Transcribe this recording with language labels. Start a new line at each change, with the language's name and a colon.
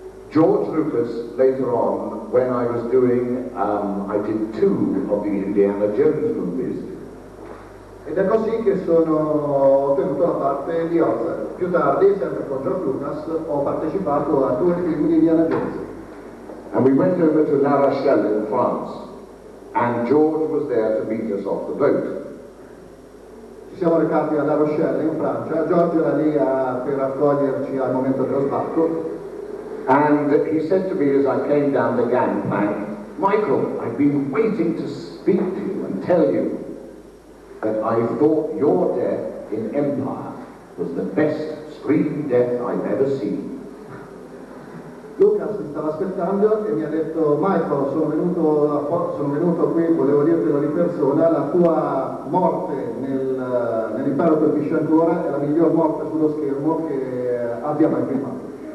English: George Lucas, later on, when I was doing, I did 2 of the Indiana Jones movies.
Italian: Ed è così che ho ottenuto la parte di Ozzel. Più tardi, sempre con George Lucas, ho partecipato a 2 film di Indiana Jones.
English: And we went over to La Rochelle in France, and George was there to meet us off the boat.
Italian: Ci siamo recati a La Rochelle in Francia, Giorgio era lì per accoglierci al momento dello sbarco.
English: And he said to me as I came down the gangplank, Michael, I've been waiting to speak to you and tell you that I thought your death in Empire was the best screen death I've ever seen.
Italian: Lucas mi stava aspettando e mi ha detto Michael, sono venuto qui, volevo dirtelo di persona, la tua morte nell'impero colpisce ancora è la miglior morte sullo schermo che abbia mai filmato.